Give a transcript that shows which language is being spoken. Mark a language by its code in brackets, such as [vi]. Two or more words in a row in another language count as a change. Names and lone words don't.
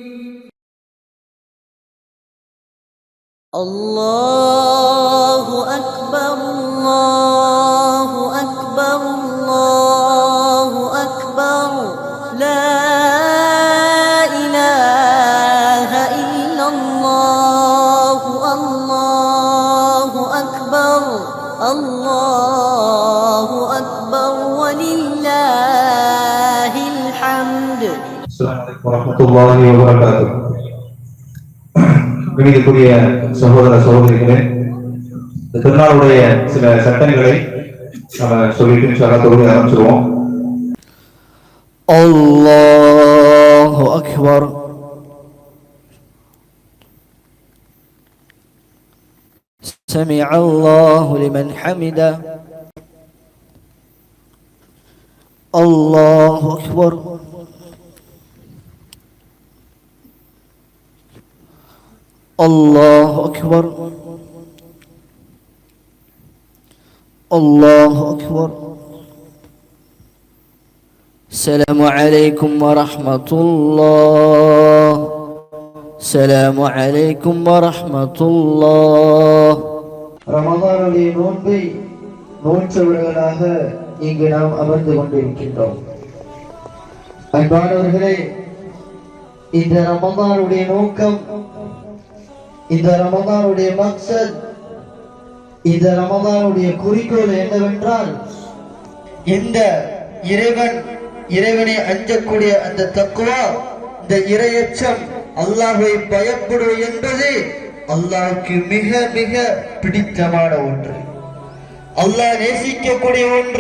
[ar] الله أكبر الله أكبر الله أكبر لا إله إلا الله الله أكبر الله أكبر ولله الحمد. السلام عليكم ورحمة الله وبركاته. [ta] கணிதக்குரிய சகோதர சகோதரிகளே, இந்த திருநாளுடைய சில சட்டங்களை நம்ம சொல்லிட்டு தொழுகை ஆரம்பிச்சிருவோம். [ar] الله أكبر. سمع الله لمن حمده. الله أكبر. الله أكبر. الله أكبر. السلام عليكم ورحمة الله. السلام عليكم ورحمة الله. [ta] ரமதானுடைய நோன்பை நோற்றவர்களாக இங்கு நாம் அமர்ந்து கொண்டிருக்கின்றோம். அன்பானவர்களே, இந்த ரமதானுடைய நோக்கம், இந்த ரமதானுடைய மக்சத், இந்த ரமதானுடைய குறிக்கோள் என்னவென்றால், இந்த இறைவனை அஞ்சக்கூடிய அந்த தக்வா, இந்த இறையச்சம், அல்லாஹ்வை பயப்படுவது என்பது அல்லாஹ்வுக்கு மிக மிக பிடித்தமான ஒன்று, அல்லாஹ் நேசிக்கக்கூடிய ஒன்று.